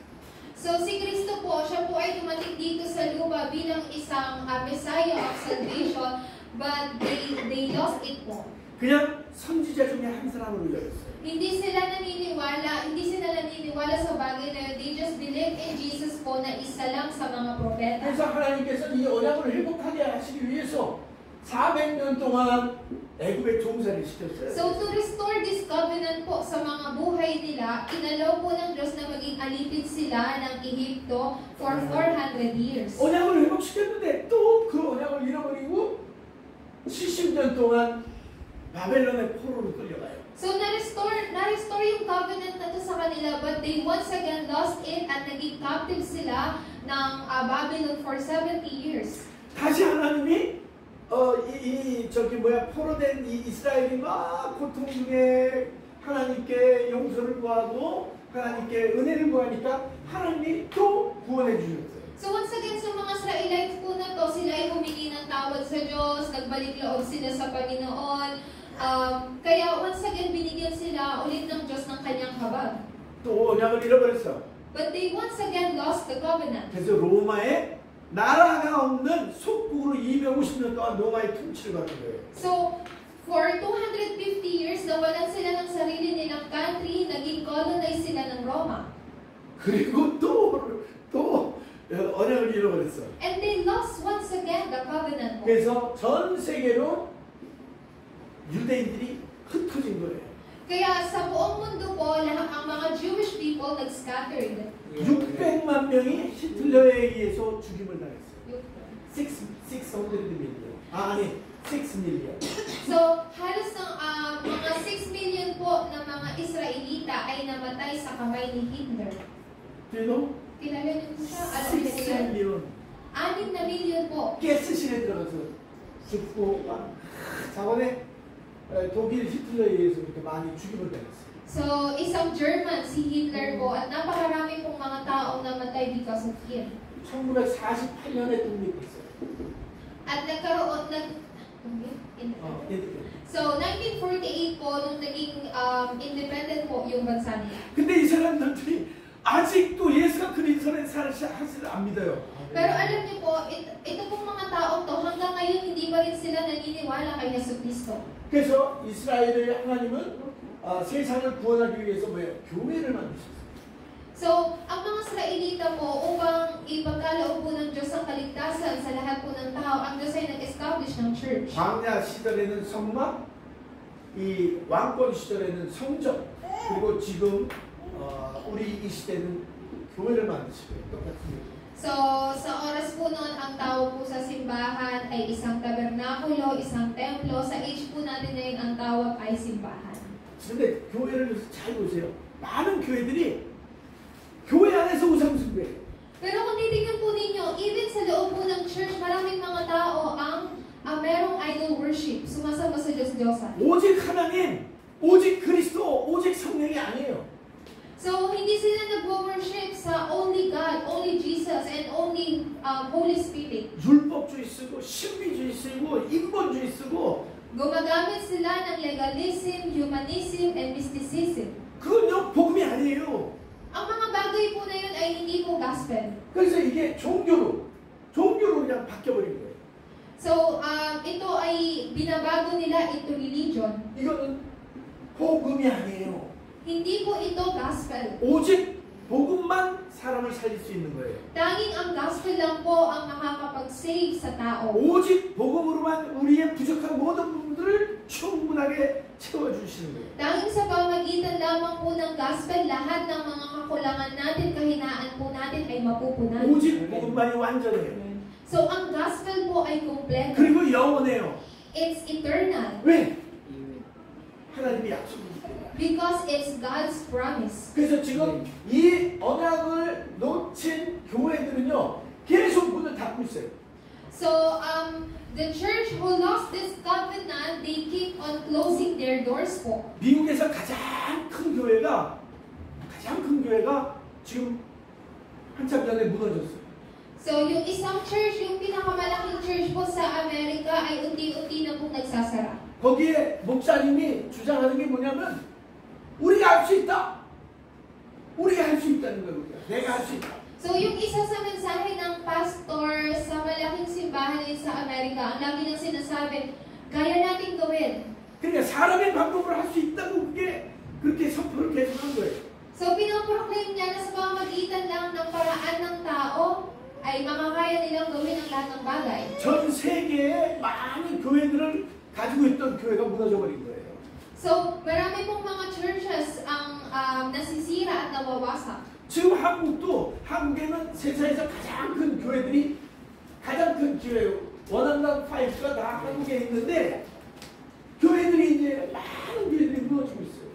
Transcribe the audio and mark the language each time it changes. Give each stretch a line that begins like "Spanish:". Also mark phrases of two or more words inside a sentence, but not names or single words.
Filipino: So si Kristo po, siya po ay dumating dito sa lupa bilang isang
English: Messiah of Salvation, but they lost it
Filipino: po.
Korean: 그냥 선지자 중에 한 사람으로 여겼어요.
Filipino: Hindi sila naniniwala sa bagay na yun.
English: They just believe in Jesus
Filipino: po na isa lang sa mga propeta.
Korean: 그래서 하나님께서 이 언약을 회복하게 하시기 위해서 400년 동안 애굽에 종살이를 시켰어요.
Filipino: So
English: to restore this covenant
Filipino: po sa mga buhay nila, inalaw po ng Diyos na maging alipin sila ng Ehipto
English: for 400 years.
Korean: 언약을 회복시켰는데 또 그 언약을 잃어버리고 70년 동안 바벨론의 포로로 끌려가요.
Filipino: So na-restore yung covenant na to sa kanila,
English: but they once again lost it
Filipino: at naging captive sila ng Babylon
English: for 70 years.
Korean: 다시 하나님이 포로된 이 이스라엘이 막 고통 중에 하나님께 용서를 구하고 하나님께 은혜를 구하니까 하나님이 또 구원해 주셨어요.
Filipino: So
English: once again,
Filipino: sa mga Israelites po na to, sila ay humingi ng tawad sa Diyos, nagbalik loob sila sa Panginoon. Kaya
English: once again,
Filipino: binigyan sila ulit ng Diyos ng kanyang habag.
Korean: 또 언약을 잃어버렸어.
English: But they once again lost the covenant.
Korean: 그래서 로마에 나라가 없는 속국으로 250년 동안 로마의 통치를 받은 거예요.
English: So, for 250 years,
Filipino: nawalan sila ng sarili nilang country, naging colonize sila ng Roma.
Korean: 그리고 또 언약을 잃어버렸어.
English: And they lost once again the covenant.
Korean: 그래서 전 세계로 유대인들이 흩어진 거예요.
Filipino: Kaya sa buong mundo po, ang mga
English: Jewish people
Filipino: nag-scattered.
Korean: 600만 명이 히틀러에 의해서 죽임을 당했어요.
English: 600 million. 아니, 6 million.
Filipino: So, halos mga 6 million po na mga Israelita ay namatay sa kamay ni Hitler. Do you know? Kilala niyo po siya? Alam niyo po 6 yan? million. 6 na milyon po.
Korean: 가스실에 들어가서 죽고 자원에 독일 히틀러에 의해서 그렇게 많이 죽임을 당했어요.
Filipino: So, isang German, si Hitler po, at napakarami pong mga taong namatay
English: because of him.
Korean: 1948년에 독립했어요.
Filipino: At nagkaroon, So, 1948 po, nung naging independent po yung bansa nila.
Korean: 근데 이 사람들이 아직도 예수가 그리스도의 사실을 안 믿어요.
Filipino: Pero alam niyo po, ito pong mga taong to, hanggang ngayon hindi pa rin sila naniniwala kay Jesucristo.
Korean: 그래서 이스라엘의 하나님은 세상을 구원하기 위해서 뭐예요? 교회를 만드셨어요.
Filipino: So, ang mga Israelita po, upang ipagkaloob po ng Diyos ang kaligtasan sa lahat po ng tao, ang Diyos ay nag-establish ng church.
Korean: 광야 시절에는 성막, 이 왕권 시절에는 성전, 그리고 지금 우리 이 시대는 교회를 만드시고요. 똑같은 거예요.
Filipino: So, sa oras po noon, ang tawag po sa simbahan ay isang tabernakulo, isang templo. Sa age po natin ngayon, ang tawag ay simbahan.
Korean: 근데 교회를 잘 보세요. 많은 교회들이 교회 안에서 우상숭배해요.
Filipino: Pero kung titignan po ninyo, even sa loob po ng church, maraming mga tao ang merong
English: idol worship.
Filipino: Sumasamba sa Diyos-Diyosan.
Korean: 오직 하나님, 오직 그리스도, 오직 성령이 아니에요.
English: So,
Filipino: hindi sila nag-worship sa
English: only God, only Jesus, and only Holy Spirit.
Korean: 율법주의 쓰고 신비주의 쓰고 인본주의 쓰고
Filipino: Gumagamit sila ng
English: legalism, humanism, and mysticism.
Korean: 그건요 복음이 아니에요.
Filipino: Ang mga bagay po na yun ay hindi po gospel.
Korean: 그래서 이게 종교로 그냥 바뀌어버린 거예요.
Filipino: So, ito ay binabago nila
English: into religion.
Korean: 이거는 복음이 아니에요.
Filipino: Hindi po ito gospel.
Korean: 오직 복음만 사람을 살릴 수 있는 거예요.
Filipino: Tanging ang gospel lang po ang makakapag-save sa tao.
Korean: 오직 복음으로만 우리의 부족한 모든 부분들을 충분하게 채워주시는 거예요.
Filipino: Tanging sa pamagitan lamang po ng gospel, lahat ng mga kakulangan natin, kahinaan po natin ay mapupunan.
Korean: 오직 복음만이 완전해요.
Filipino: So, ang gospel po ay kompleto.
Korean: 그리고 영원해요.
English: It's eternal.
Korean: 왜? 하나님의 약속이기 때문에.
English: Because it's God's promise.
Korean: 그래서 지금 이 언약을 놓친 교회들은요 계속 문을 닫고 있어요.
English: So, the church who lost this covenant, they keep on closing their doors po.
Korean: 미국에서 가장 큰 교회가 지금 한참 전에 무너졌어요.
Filipino: So, yung isang church, yung pinakamalaking church po sa Amerika ay unti-unti na pong nagsasara.
Korean: 거기에 목사님이 주장하는 게 뭐냐면 우리가 할 수 있다. 우리가 할 수 있다는 거예요. 내가 할 수 있다.
Filipino: So, yung isa sa mensahe ng pastor sa malaking simbahan din sa Amerika, ang lagi niyang sinasabi, kaya natin gawin.
Korean: 그러니까 사람의 방법으로 할 수 있다고 그렇게 선포를 계속한 거예요.
Filipino: So, pinaproclaim niya na sa pamamagitan lang ng paraan ng tao, ay makakaya nilang gawin ang lahat ng bagay.
Korean: 전 세계에 많은 교회들을 가지고 있던 교회가 무너져 버린 거예요.
Filipino: So, marami pong mga churches ang nasisira at nawawasak.
Korean: 지금 한국에는 세상에서 가장 큰 교회들이 가장 큰 교회 원한당 파이브가 다 한국에 있는데 교회들이 이제 많은 교회들이 무너지고 있어요.